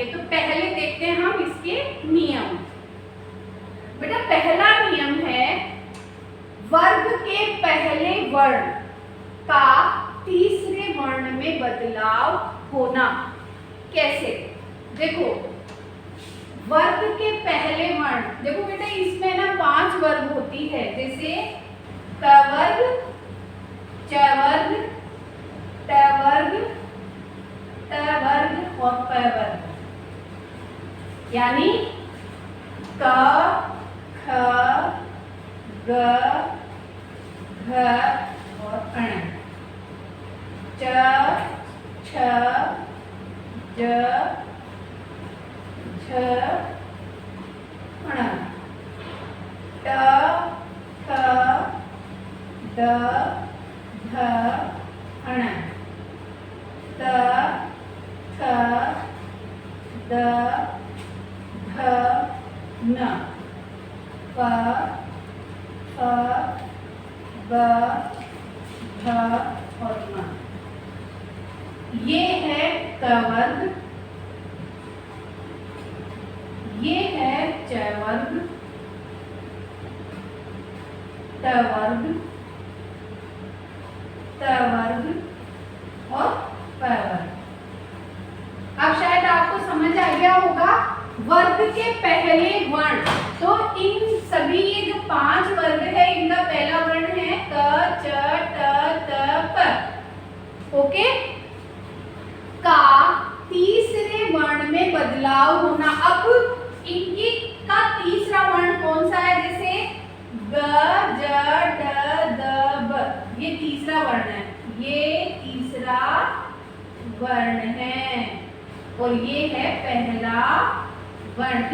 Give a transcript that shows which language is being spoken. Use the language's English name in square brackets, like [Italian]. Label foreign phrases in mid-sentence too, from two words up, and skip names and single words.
[Hindi] तो पहले देखते हैं हम इसके नियम. बेटा पहला नियम है वर्ग के पहले वर्ण का तीसरे वर्ण में बदलाव होना. कैसे? देखो वर्ग के पहले वर्ण, देखो बेटा इसमें ना 5 वर्ग होती है. जैसे क वर्ग, च वर्ग, ट वर्ग, ट वर्ग और प वर्ग. यानी क, ख, ग, घ और अण. च, छ, ज, छ, अण. ट, ख, द, ध, अण. त, थ, द, ध, न. प, फ, ब, भ, ध और म। ये है क वर्ग, ये है च वर्ग, ट वर्ग, त वर्ग और प वर्ग। अब शायद आपको समझ आ गया होगा वर्ग के पहले वर्ण। तो इन सभी ये जो 5 वर्ग है इनका पहला वर्ण है क, च, ट, त, प। ओके। का तीसरे वर्ण में बदलाव होना। अब इनकी का तीसरा वर्ण कौन सा है? जैसे ग, ज, ड, द, ब, ये तीसरा वर्ण है, ये तीसरा वर्ण है और ये है पहला वर्ण।